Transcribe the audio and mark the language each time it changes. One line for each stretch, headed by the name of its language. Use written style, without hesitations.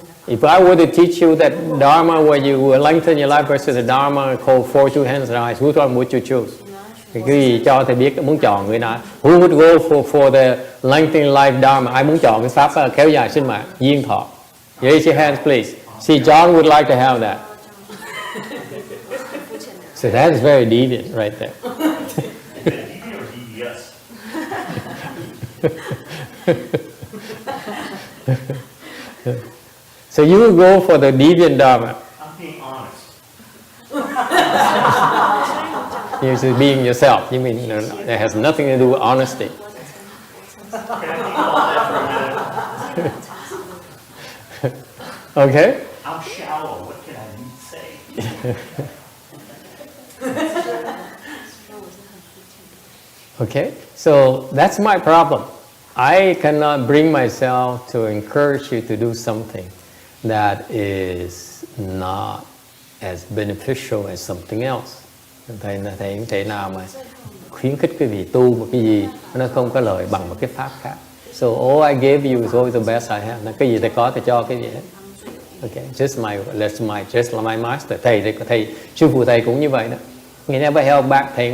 English: If I were to teach you that Dharma where you will lengthen your life versus the Dharma called four two hands and eyes, which one would you choose?
Vietnamese: Thì quý vị cho thầy biết muốn chọn người nào.
English: Who would go for the lengthening life Dharma?
Vietnamese: Ai muốn chọn cái pháp kéo dài sinh mạng, duyên thọ?
English: Raise your hands, please. See, John would like to have that. So that is very deviant right there. Deviant or DVS? So you will go for the deviant Dharma. I'm being honest. You're just being yourself. You mean it has nothing to do with honesty. Can I think about that for a minute? Okay? I'm shallow. What can I say? Okay, so that's my problem. I cannot bring myself to encourage you to do something that is not as beneficial as something else.
Vietnamese: Thầy không thể nào mà khuyến khích quý vị tu một cái gì nó không có lợi bằng một cái pháp khác.
English: So all I gave you is always the best I have.
Vietnamese: Cái gì thầy có thầy cho cái gì hết.
English: Okay, just my master.
Vietnamese: Thầy sư phụ thầy cũng như vậy đó.
English: He never held back.